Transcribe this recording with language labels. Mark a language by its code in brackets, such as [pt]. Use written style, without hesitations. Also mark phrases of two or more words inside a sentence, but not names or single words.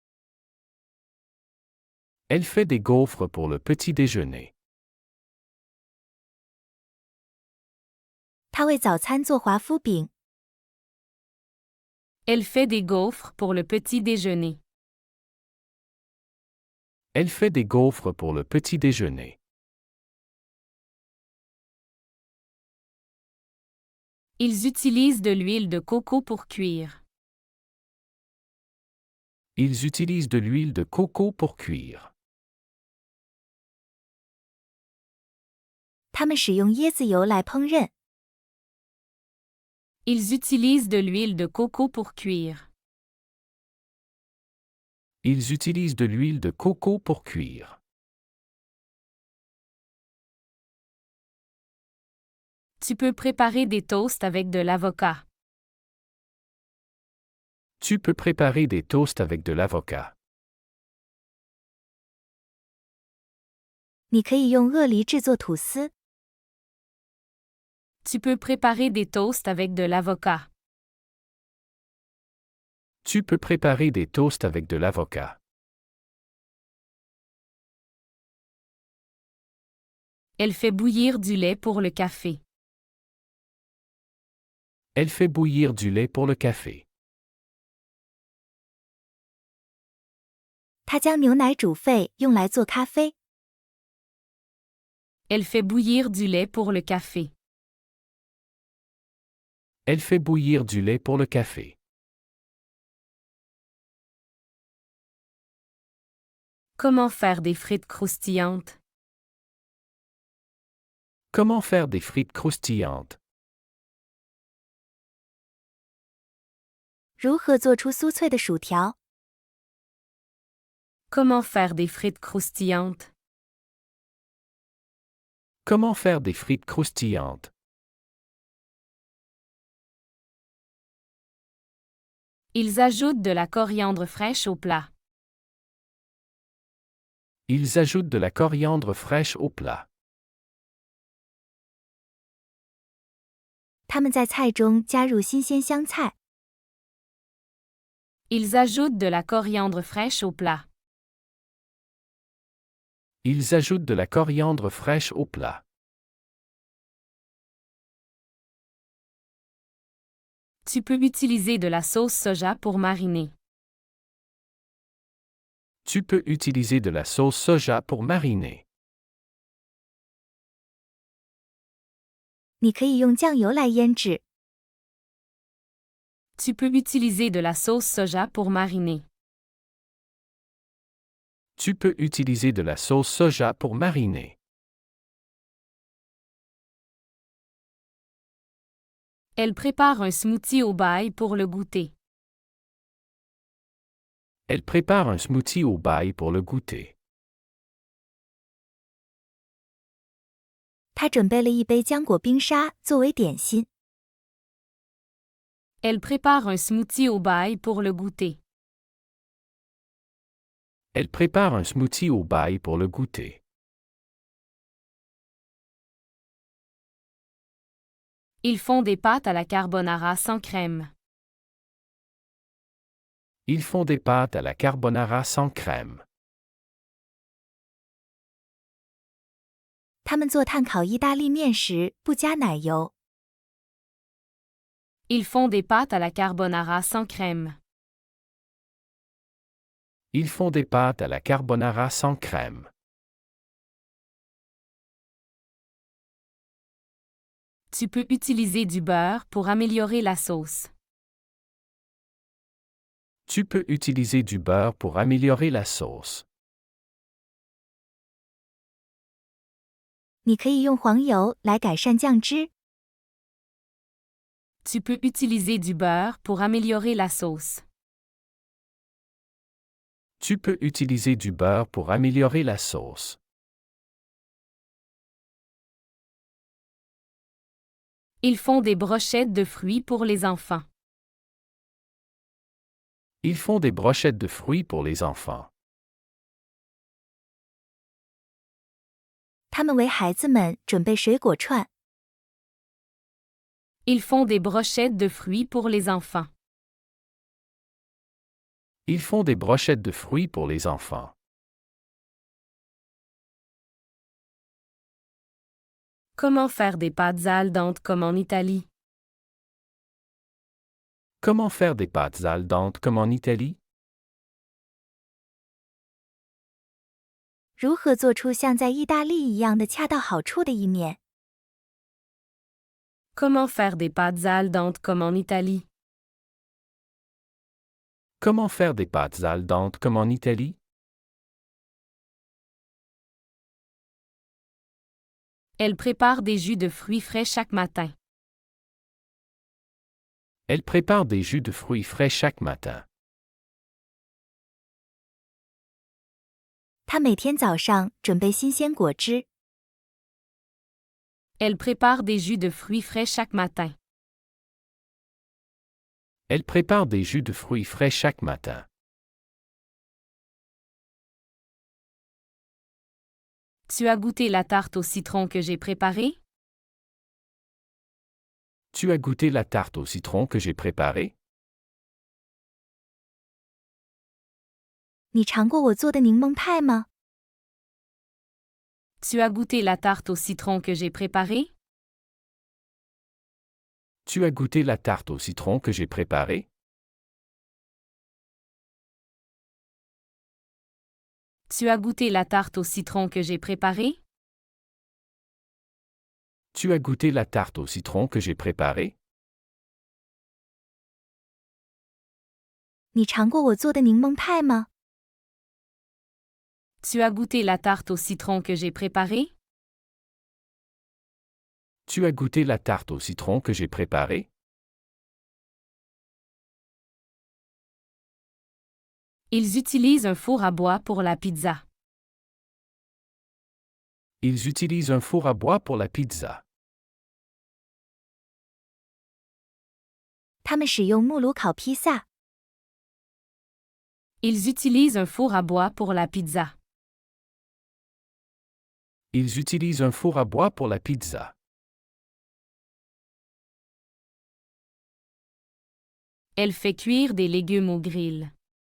[fr] Elle fait des gaufres pour le petit déjeuner. [zh] 他为早餐做华夫饼。 [fr] Elle fait des gaufres pour le petit déjeuner. Elle fait des gaufres pour le petit déjeuner. Ils utilisent de l'huile de coco pour cuire. Ils utilisent de l'huile de coco pour cuire. [zh] 他们使用椰子油来烹饪。 [fr] Ils utilisent de l'huile de coco pour cuire. Ils utilisent de l'huile de coco pour cuire. Tu peux préparer des toasts avec de l'avocat. Tu peux préparer des toasts avec de l'avocat. [zh] 你可以用鳄梨制作吐司。 [fr] Tu peux préparer des toasts avec de l'avocat. Tu peux préparer des toasts avec de l'avocat. Elle fait bouillir du lait pour le café. Elle fait bouillir du lait pour le café. [zh] 他将牛奶煮沸用来做咖啡。 [fr] Elle fait bouillir du lait pour le café. Elle fait bouillir du lait pour le café. Comment faire des frites croustillantes? Comment faire des frites croustillantes? [zh] 如何做出酥脆的薯条？ [fr] Comment faire des frites croustillantes? Comment faire des frites croustillantes? Ils ajoutent de la coriandre fraîche au plat. Ils ajoutent de la coriandre fraîche au plat. [zh] 他们在菜中加入新鲜香菜。 [fr] Ils ajoutent de la coriandre fraîche au plat. Ils ajoutent de la coriandre fraîche au plat. Tu peux utiliser de la sauce soja pour mariner. Tu peux utiliser de la sauce soja pour mariner. [zh] 你可以用酱油来腌制。 [fr] Tu peux utiliser de la sauce soja pour mariner. Tu peux utiliser de la sauce soja pour mariner. Elle prépare un smoothie au bail pour le goûter. Elle prépare un smoothie au bail pour le goûter. [zh] 她准备了一杯浆果冰沙作为点心。 [fr] Elle prépare un smoothie au bail pour le goûter. Elle prépare un smoothie au bail pour le goûter. Ils font des pâtes à la carbonara sans crème. Ils font des pâtes à la carbonara sans crème. [zh] 他们做炭烤意大利面时不加奶油。 [fr] Ils font des pâtes à la carbonara sans crème. Ils font des pâtes à la carbonara sans crème. Tu peux utiliser du beurre pour améliorer la sauce. Tu peux utiliser du beurre pour améliorer la sauce. [zh] 你可以用黄油来改善酱汁。 [fr] Tu peux utiliser du beurre pour améliorer la sauce. Tu peux utiliser du beurre pour améliorer la sauce. Ils font des brochettes de fruits pour les enfants. Ils font des brochettes de fruits pour les enfants. [zh] 他们为孩子们准备水果串。 [fr] Ils font des brochettes de fruits pour les enfants. Ils font des brochettes de fruits pour les enfants. Comment faire des pâtes [it] al dente [fr] comme en Italie? Comment faire des pâtes [it] al dente [fr] comme en Italie? [zh] 如何做出像在意大利一样的恰到好处的意面？ [fr] Comment faire des pâtes [it] al dente [fr] comme en Italie? Comment faire des pâtes [it] al dente [fr] comme en Italie? Elle prépare des jus de fruits frais chaque matin. Elle prépare des jus de fruits frais chaque matin. [zh] 她每天早上准备新鲜果汁。 [fr] Elle prépare des jus de fruits frais chaque matin. Elle prépare des jus de fruits frais chaque matin. Tu as goûté la tarte au citron que j'ai préparée? Tu as goûté la tarte au citron que j'ai préparée? [zh] 你尝过我做的柠檬派吗？ [fr] Tu as goûté la tarte au citron que j'ai préparée? Tu as goûté la tarte au citron que j'ai préparée? Tu as goûté la tarte au citron que j'ai préparée? Tu as goûté la tarte au citron que j'ai préparée? [zh] 你尝过我做的柠檬派吗？ [fr] Tu as goûté la tarte au citron que j'ai préparée? Tu as goûté la tarte au citron que j'ai préparée? Ils utilisent un four à bois pour la pizza. Ils utilisent un four à bois pour la pizza. [zh] 他们使用木炉烤披萨。 [fr] Ils utilisent un four à bois pour la pizza. Ils utilisent un four à bois pour la pizza. Elle fait cuire des légumes au grill.